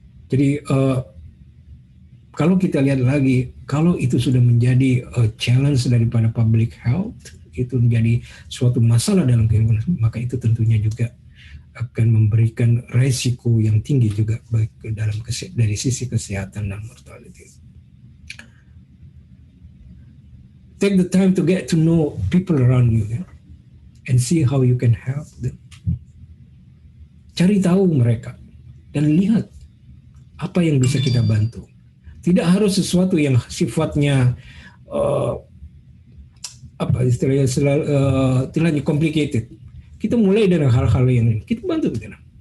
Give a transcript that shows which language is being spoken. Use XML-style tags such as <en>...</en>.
<id>Jadi kalau kita lihat lagi, kalau itu sudah menjadi challenge daripada public health, itu menjadi suatu masalah dalam kehidupan, maka itu tentunya juga akan memberikan resiko yang tinggi juga baik dari sisi kesehatan dan mortality.</id> <en>Take the time to get to know people around you, and see how you can help them.</en> <id>Cari tahu mereka dan lihat apa yang bisa kita bantu. Tidak harus sesuatu yang sifatnya istilahnya complicated. Kita mulai dari hal-hal yang kita bantu kita.</id>